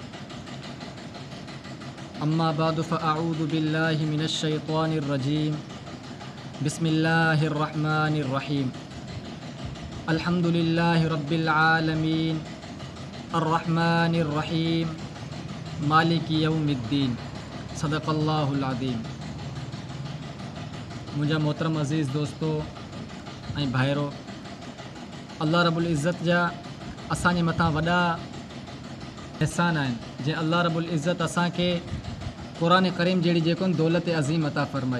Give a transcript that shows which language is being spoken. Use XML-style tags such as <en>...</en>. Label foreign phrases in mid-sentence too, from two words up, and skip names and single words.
<ar>أما بعد فأعوذ بالله من الشيطان الرجيم. بسم الله الرحمن الرحيم. الحمد لله رب العالمين الرحمن الرحيم مالك يوم الدين. صدق الله العظيم.</ar> <sd>मुंहिंजा मोहतरम अज़ीज़ दोस्तों ऐं भाइरो, अल्लाह रब्बुल इज़्ज़त जा असांजे मथां वॾा एहसान आहिनि जंहिं अल्लाह रब्बुल इज़्ज़त असांखे क़ुरान करीम जहिड़ी जेको दौलत अज़ीम अता फ़रमाई।</sd>